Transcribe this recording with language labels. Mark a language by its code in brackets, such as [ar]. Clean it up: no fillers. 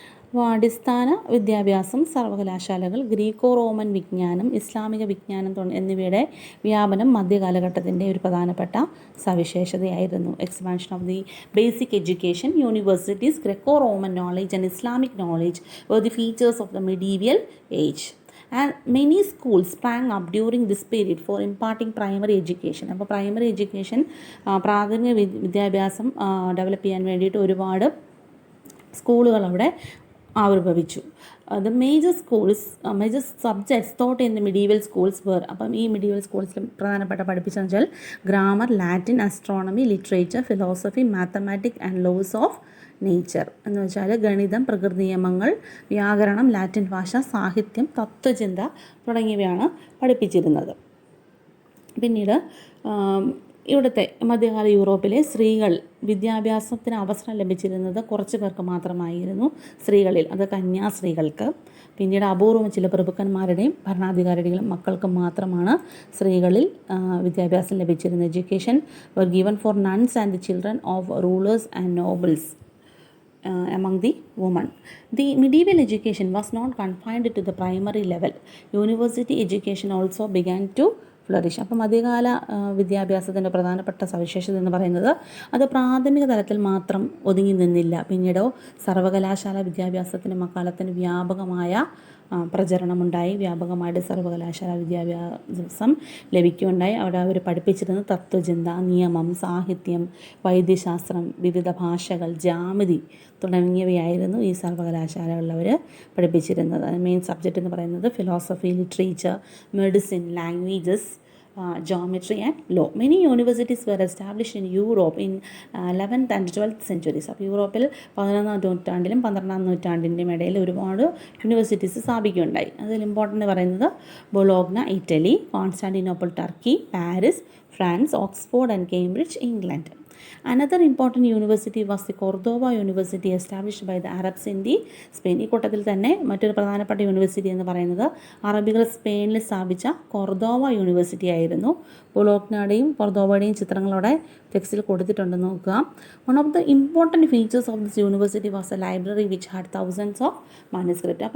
[ml] അപ്പോൾ അടിസ്ഥാന വിദ്യാഭ്യാസം സർവകലാശാലകൾ ഗ്രീക്കോ റോമൻ വിജ്ഞാനം, ഇസ്ലാമിക വിജ്ഞാനം എന്നിവയുടെ വ്യാപനം മധ്യകാലഘട്ടത്തിൻ്റെ ഒരു പ്രധാനപ്പെട്ട സവിശേഷതയായിരുന്നു. [en] Expansion of the basic education, universities, Greco Roman knowledge and Islamic knowledge were the features of the medieval age. And many schools sprang up during this period for imparting primary education. [ml] അപ്പോൾ primary education, പ്രാഥമിക വിദ്യാഭ്യാസം develop ചെയ്യാൻ വേണ്ടിയിട്ട് ഒരുപാട് സ്കൂളുകൾ അവിടെ ആവിർഭവിച്ചു. [en] The major subjects taught in the medieval schools were. [ml] അപ്പം ഈ മിഡീവൽ സ്കൂൾസിൽ പ്രധാനപ്പെട്ട പഠിപ്പിച്ചെന്ന് വെച്ചാൽ [en] Grammar, Latin, astronomy, literature, philosophy, mathematics and laws of nature. [ml] എന്ന് വെച്ചാൽ ഗണിതം, പ്രകൃതി നിയമങ്ങൾ, വ്യാകരണം, ലാറ്റിൻ ഭാഷ, സാഹിത്യം, തത്വചിന്ത തുടങ്ങിയവയാണ് പഠിപ്പിച്ചിരുന്നത്. പിന്നീട് ഇവിടുത്തെ മധ്യകാല യൂറോപ്പിലെ സ്ത്രീകൾ വിദ്യാഭ്യാസത്തിന് അവസരം ലഭിച്ചിരുന്നത് കുറച്ച് പേർക്ക് മാത്രമായിരുന്നു. സ്ത്രീകളിൽ അത് കന്യാസ്ത്രീകൾക്ക്. പിന്നീട് അപൂർവം ചില പ്രഭുക്കന്മാരുടെയും ഭരണാധികാരികളുടെയും മക്കൾക്ക് മാത്രമാണ് സ്ത്രീകളിൽ വിദ്യാഭ്യാസം ലഭിച്ചിരുന്നത്. [en] Education were given for nuns and the children of rulers and nobles among the women. The medieval education was not confined to the primary level. University education also began to flourish. [ml] അപ്പം മധ്യകാല വിദ്യാഭ്യാസത്തിൻ്റെ പ്രധാനപ്പെട്ട സവിശേഷത എന്ന് പറയുന്നത് അത് പ്രാഥമിക തലത്തിൽ മാത്രം ഒതുങ്ങി നിന്നില്ല. പിന്നീടോ സർവകലാശാല വിദ്യാഭ്യാസത്തിന് അക്കാലത്തിന് വ്യാപകമായ പ്രചരണമുണ്ടായി. വ്യാപകമായിട്ട് സർവകലാശാല വിദ്യാഭ്യാസം ലഭിക്കുകയുണ്ടായി. അവിടെ അവർ പഠിപ്പിച്ചിരുന്ന തത്വചിന്ത, നിയമം, സാഹിത്യം, വൈദ്യശാസ്ത്രം, വിവിധ ഭാഷകൾ, ജാമിതി തുടങ്ങിയവയായിരുന്നു ഈ സർവകലാശാലകളിൽ അവർ പഠിപ്പിച്ചിരുന്നത്. [en] main subject [ml] എന്ന് പറയുന്നത് [en] Philosophy, literature, medicine, languages, geometry and law. Many universities were established in Europe in 11th and 12th centuries. [ml] അപ്പോൾ യൂറോപ്പിൽ 11ാം നൂറ്റാണ്ടിലും 12ാം നൂറ്റാണ്ടിൻ്റെയും ഇടയിൽ ഒരുപാട് യൂണിവേഴ്സിറ്റീസ് സ്ഥാപിക്കുകയുണ്ടായി. അതിൽ ഇമ്പോർട്ടൻ്റ് പറയുന്നത് Bologna Italy, Constantinople Turkey, Paris France, Oxford and Cambridge England. [en] Another important university was the Cordoba University established by the Arabs in the Spain. [ml] ഈ കൂട്ടത്തിൽ തന്നെ മറ്റൊരു പ്രധാനപ്പെട്ട യൂണിവേഴ്സിറ്റി എന്ന് പറയുന്നത് അറബികൾ സ്പെയിനിൽ സ്ഥാപിച്ച കൊർദോവ യൂണിവേഴ്സിറ്റി ആയിരുന്നു. ബൊളോഗ്നയുടെയും കൊർദോവയുടെയും ചിത്രങ്ങളോടെ ടെക്സ്റ്റിൽ കൊടുത്തിട്ടുണ്ടെന്ന് നോക്കുക. [en] One of the important features of this university was a library which had thousands of manuscript.